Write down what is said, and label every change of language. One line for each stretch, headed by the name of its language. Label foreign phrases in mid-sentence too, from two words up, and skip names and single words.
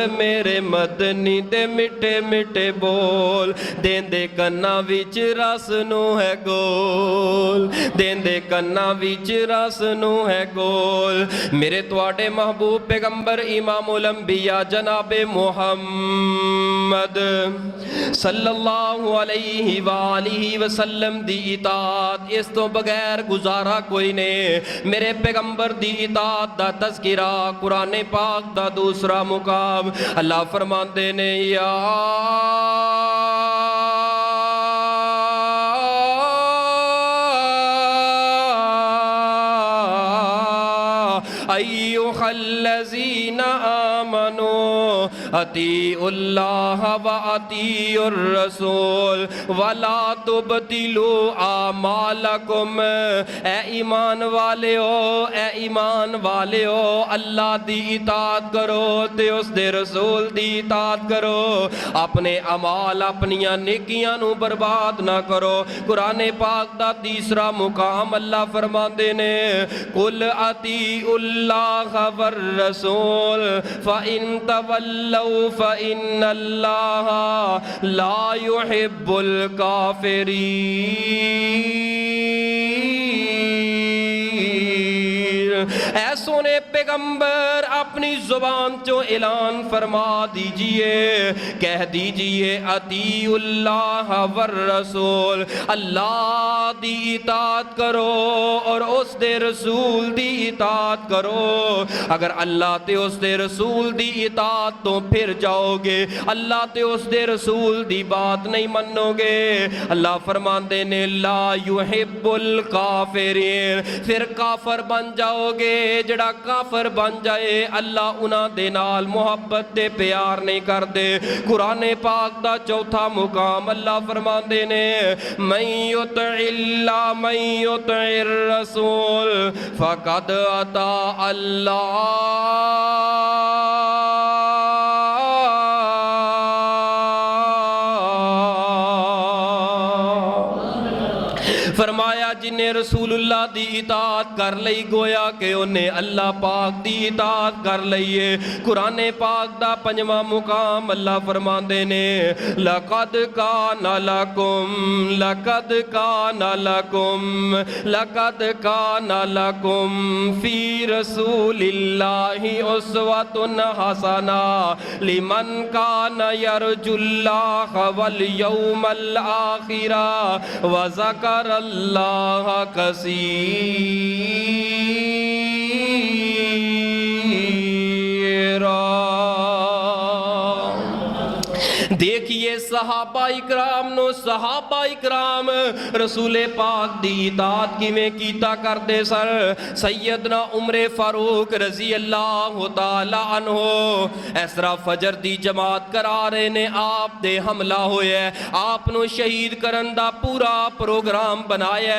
Punjabi: میرے مدنی دے مٹھے مٹھے بول، دیندے کنّاں وچ رس نوں ہے گول، دیندے کنّاں وچ رس نوں ہے گول. میرے تہاڈے محبوب پیغمبر امام الانبیاء جنابِ محمد
Arabic: صلى الله عليه وآله وسلم
Punjabi: دی اطاعت اس توں بغیر گزارا کوئی نہیں. میرے پیغمبر دی اطاعت دا تذکرہ قرآن پاک دا دوسرا مقام. اللہ فرماتے نے
Arabic: يا أيها الذين آمنوا أطيعوا الله وأطيعوا الرسول ولا تبطلوا أعمالكم.
Punjabi: اے ایمان والے ہو، اے ایمان والے ہو، اللہ دی اطاعت کرو تے اس دے رسول دی اطاعت کرو. اپنے اعمال اپنیاں نیکیاں نوں برباد نہ کرو. قرآن پاک دا تیسرا مقام اللہ فرماتے نے
Arabic: قل أطيعوا الله والرسول فإن تولوا فإن الله لا يحب الكافرين.
Punjabi: اے سوہنے پیغمبر اپنی زبان چوں اعلان
Urdu: فرما دیجیے، کہہ دیجیے
Arabic: أطيعوا الله والرسول,
Punjabi: اللہ دی اطاعت کرو اور اس دے رسول دی اطاعت کرو. اگر اللہ تے اس دے رسول دی اطاعت توں پھر جاؤ گے، اللہ تے اس دے رسول دی بات نہیں منو گے، اللہ فرماتے نے
Arabic: لا يحب الكافرين,
Punjabi: پھر کافر بن جاؤ کرو گے جہڑا کافر بن جائے اللہ انہاں دے نال محبت تے پیار نہیں کردے. قرآن پاک دا چوتھا مقام اللہ فرماندے نے
Arabic: من يطع الله من يطع الرسول فقد أطاع الله.
Punjabi: فرمایا جنہاں رسول اللہ دی اطاعت کر لئی گویا کہ انہاں اللہ پاک دی اطاعت کر لئی ہے. قرآن پاک دا پنجواں مقام اللہ فرماندے
Arabic: نے لقد كان لكم لقد كان لكم لقد كان لكم في رسول الله أسوة حسنة لمن كان يرجو الله واليوم الآخر وذكر الله كثيرا.
Punjabi: دیکھیے صحابہ اکرام نوں صحابہ اکرام رسولِ پاک دی اطاعت کیویں کیتا کردے سن. سیدنا عمرِ فاروق
Arabic: رضي الله تعالى عنه
Punjabi: اس طرح فجر دی جماعت کرا رہے نے آپ دے حملہ ہویا آپ نوں شہید کرن دا پورا پروگرام بنایا.